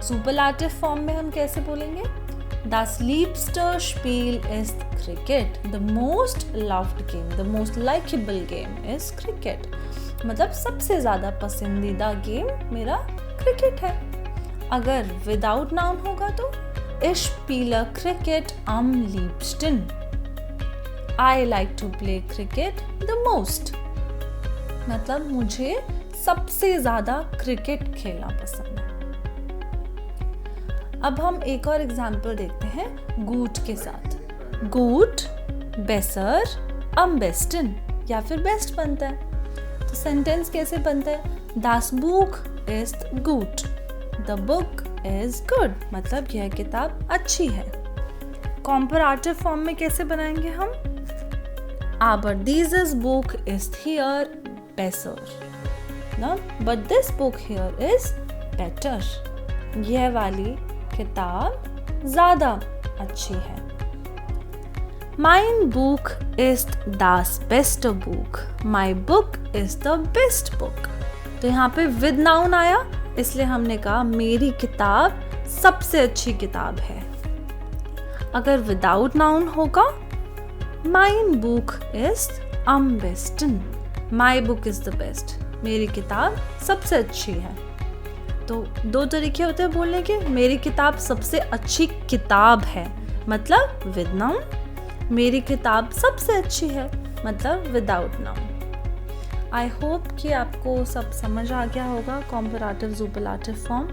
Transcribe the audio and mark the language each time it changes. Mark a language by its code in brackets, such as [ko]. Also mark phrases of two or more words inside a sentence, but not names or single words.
[hi] सुपरलेटिव फॉर्म में हम कैसे बोलेंगे? [de] Das liebste Spiel ist Cricket, [en] the most loved game, the most likable game is cricket, [hi] मतलब सबसे ज्यादा पसंदीदा गेम मेरा क्रिकेट है। [de] अगर [en] without noun [hi] होगा तो [de] Ich spiele Cricket am liebsten, [en] I like to play cricket the most, [hi] मतलब मुझे सबसे ज्यादा क्रिकेट खेलना पसंद है। अब हम एक और एग्जाम्पल देखते हैं गुड के साथ। [de] gut, besser, am besten [hi] या फिर बेस्ट बनता है। तो सेंटेंस कैसे बनता है? [de] Das Buch ist gut, [en] the book is good, [hi] मतलब यह किताब अच्छी है। कॉम्पैरेटिव फॉर्म में कैसे बनाएंगे हम? [de] Aber dieses Buch ist hier besser, [hi] ना, [en] but this book here is better, [hi] यह वाली किताब ज्यादा अच्छी है। [de] Mein Buch ist das beste Buch, [en] my book is the best book, [hi] तो यहाँ पे [en] with noun [hi] आया, इसलिए हमने कहा मेरी किताब सबसे अच्छी किताब है। [de] अगर [en] without noun [de] होगा Mein Buch ist am besten, [en] my book is the best, [hi] मेरी किताब सबसे अच्छी है। तो दो तरीके होते हैं बोलने के, मेरी किताब सबसे अच्छी किताब है मतलब [en] with noun, [hi] मेरी किताब सबसे अच्छी है मतलब [en] without noun. I hope [hi] कि आपको सब समझ आ गया होगा [en] comparative superlative form.